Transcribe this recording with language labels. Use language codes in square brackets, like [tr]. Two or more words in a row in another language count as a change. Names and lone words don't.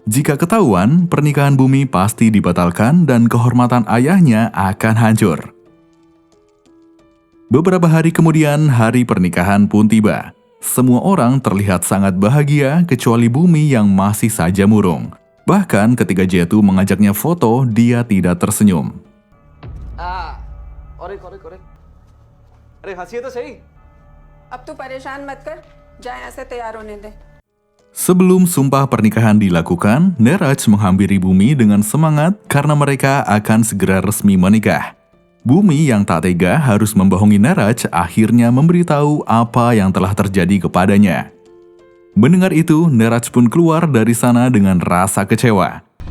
[id] Jika ketahuan, pernikahan Bumi pasti dibatalkan dan kehormatan ayahnya akan hancur. Beberapa hari kemudian, hari pernikahan pun tiba. Semua orang terlihat sangat bahagia kecuali Bumi yang masih saja murung. Bahkan ketika Jetu mengajaknya foto, dia tidak tersenyum. [hi] और एक अरे हंसिए तो सही अब तू परेशान मत कर जा यहाँ से तैयार होने दे [id] Sebelum sumpah pernikahan dilakukan, Neeraj menghampiri Bumi dengan semangat karena mereka akan segera resmi menikah. Bumi yang tak tega harus membohongi Neeraj akhirnya memberitahu apa yang telah terjadi kepadanya. Mendengar itu, Neeraj pun keluar dari sana dengan rasa kecewa.